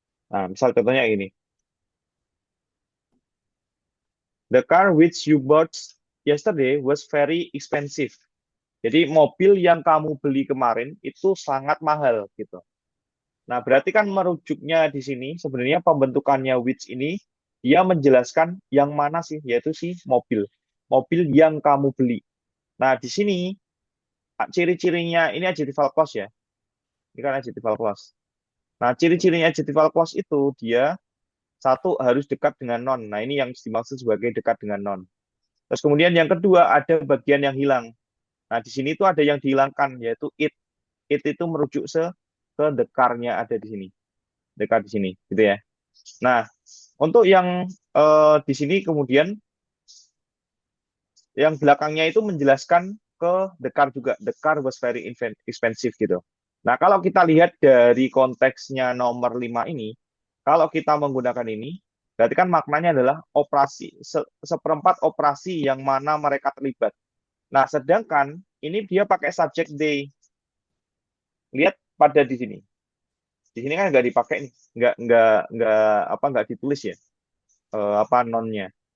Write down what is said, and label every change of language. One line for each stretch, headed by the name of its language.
Indonesian: Nah, misal contohnya ini.
English: The car which you bought yesterday was very expensive.
Indonesian: Jadi mobil yang kamu beli kemarin itu sangat mahal gitu. Nah, berarti kan merujuknya di sini sebenarnya pembentukannya which ini dia menjelaskan yang mana sih, yaitu si mobil. Mobil yang kamu beli. Nah, di sini ciri-cirinya ini adjectival clause ya. Ini kan adjectival clause. Nah, ciri-cirinya adjectival clause itu dia satu harus dekat dengan non. Nah, ini yang dimaksud sebagai dekat dengan non. Terus kemudian yang kedua ada bagian yang hilang. Nah, di sini itu ada yang dihilangkan yaitu it. It itu merujuk ke dekarnya ada di sini. Dekat di sini, gitu ya. Nah, untuk yang di sini kemudian yang belakangnya itu menjelaskan ke the car juga.
English: The car was very expensive
Indonesian: gitu. Nah, kalau kita lihat dari konteksnya nomor 5 ini, kalau kita menggunakan ini, berarti kan maknanya adalah operasi, seperempat operasi yang mana mereka terlibat. Nah, sedangkan ini dia pakai subject they. Lihat pada di sini. Di sini kan nggak dipakai nih, nggak ditulis ya, apa nonnya.